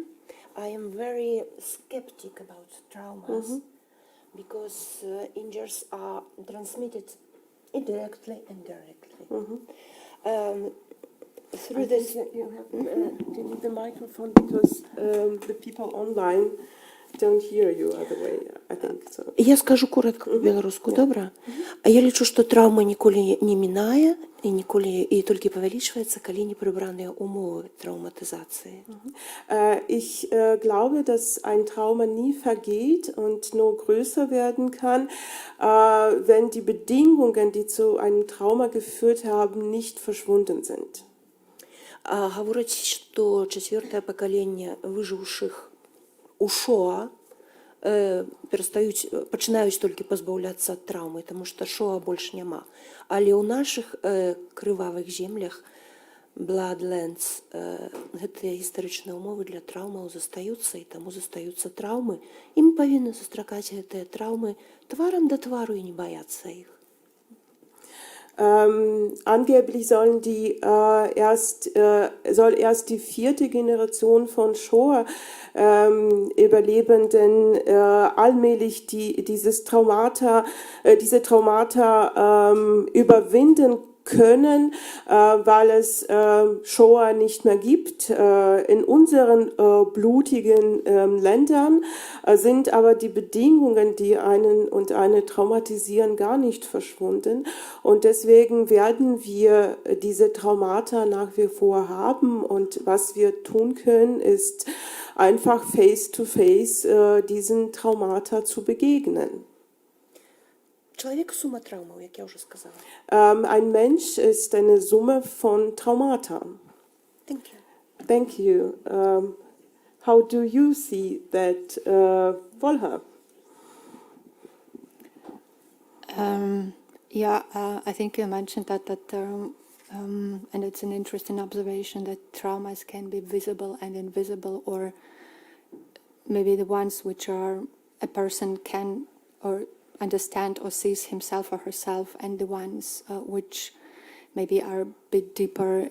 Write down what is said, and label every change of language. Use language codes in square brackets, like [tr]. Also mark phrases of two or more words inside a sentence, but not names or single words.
[en] I am very skeptic about traumas because injuries are transmitted indirectly and directly. Through this, You need the microphone because the people online don't hear you other way, I think so. [be] Я скажу коротко по-беларуску, добра? А я лічу, што траўма ніколі не мінае і ніколі і толькі павялічваецца, калі не прыбраныя умовы траўматызацыі. [de] Ich glaube, dass ein Trauma nie vergeht und nur größer werden kann, wenn die Bedingungen, die zu einem Trauma geführt haben, nicht verschwunden sind. [be] Гавораць, што чацвёртае пакаленне выжыўшых у Шоа пачынаюць толькі пазбаўляцца ад траўмы, таму што Шоа больш няма. Але ў нашых крывавых землях, Bloodlands, гэтыя гістарычныя ўмовы для траўмаў застаюцца, і таму застаюцца траўмы. І мы павінны сустракаць гэтыя траўмы тварам да твару і не баяцца іх. [de] Angeblich soll erst die 4. Generation von Shoah-Überlebenden allmählich diese Traumata überwinden können, weil es Shoah nicht mehr gibt. In unseren blutigen Ländern sind aber die Bedingungen, die einen und eine traumatisieren, gar nicht verschwunden. Und deswegen werden wir diese Traumata nach wie vor haben. Und was wir tun können, ist einfach face-to-face diesen Traumata zu begegnen. [be] Чалавек сума траўмаў, як я ўжо сказала. [de] Ein Mensch ist eine Summe von Traumata. [en] Thank you. Thank you. How do you see that, Volha? I think you mentioned that term, and it's an interesting observation that traumas can be visible and invisible, or maybe the ones which are a person can or understand or sees himself or herself, and the ones which maybe are a bit deeper.